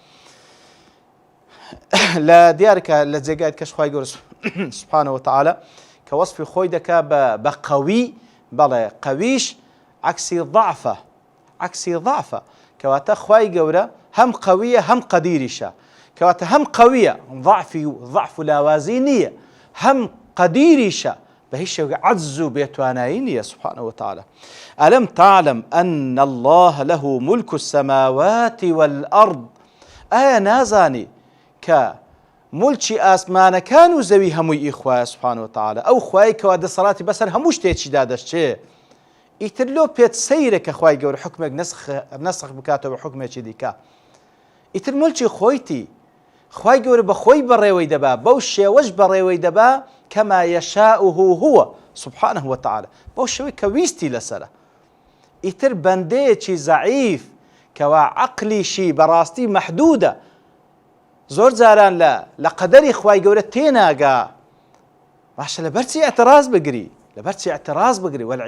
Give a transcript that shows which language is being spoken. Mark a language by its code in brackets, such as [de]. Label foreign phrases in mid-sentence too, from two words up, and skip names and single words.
[ckb] لە دیارکە لە جێگایت کەش خوای گەورە [ar] سبحانه وتعالى [ckb] کە وەصفی خۆی دەکا بە قەوی بەڵێ قەویش عەکسی ضعفە کەواتە خوای گەورە هەم قەویە هەم قەدیریشە کەواتە هەم قەویە ضعف و لاوازی نییە هەم قەدیریشە بە هیچ شێوەیەک عەجز و بێتوانایی نییە [ar] سبحانه وتعالى ألم تعلم أن الله له ملك السماوات والأرض [ckb] ئایا نازانی کە مولکی ئاسمانەکان و زەوی هەمووی ئیخوایە [ar] سبحانه وتعالى [ckb] ئەو خوای کەوا دەسەڵاتی بەسەر هەموو شتێکیدا دەشتێ ئیتر لۆ پێت سەیرە کە خوای گەورە حکمێک نەسخ بکاتەوە بە حکمێکی دیکە ئیتر مولکی خۆیتی خوای گەورە بە خۆی بەڕێوەی دەبا بەو شێوەش بەڕێوەی دەبا [ar] کەما یەشاؤه هو سبحانه وتعالى [ckb] بەو شێوەی کە ویستی لەسەرە. ئیتر بەندەیەکی زەعیف کەوا عەقلیشی بەڕاستی مەحدودە زۆر جاران لە قەدەری خوای گەورە تێناگا، باشە لەبەرچی ئەتراز بگری، لەبەرچی ئەتراز بگری.